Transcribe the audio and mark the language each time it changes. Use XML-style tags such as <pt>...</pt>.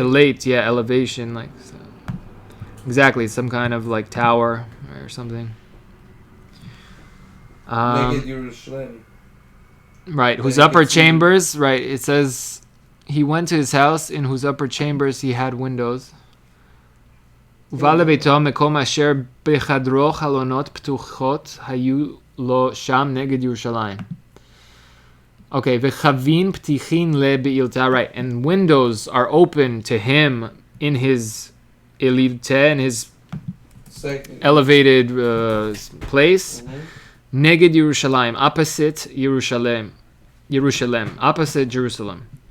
<en>Elite, yeah, elevation, like so. Exactly, some kind of like tower or something. Make it Jerusalem. Right, whose upper chambers, right, it says he went to his house in whose upper chambers he had windows.</en> <he>ובא לביתו מקום אשר בחדרו חלונות פתוחות היו לו שם נגד ירושלים.</he> <en>Okay,</en> <arc>v'chavin ptichin le be'ilta,</arc> <en>right, and windows are open to him in his elivte, in his elevated place, neged Yerushalayim, opposite Jerusalem, opposite Jerusalem.</en>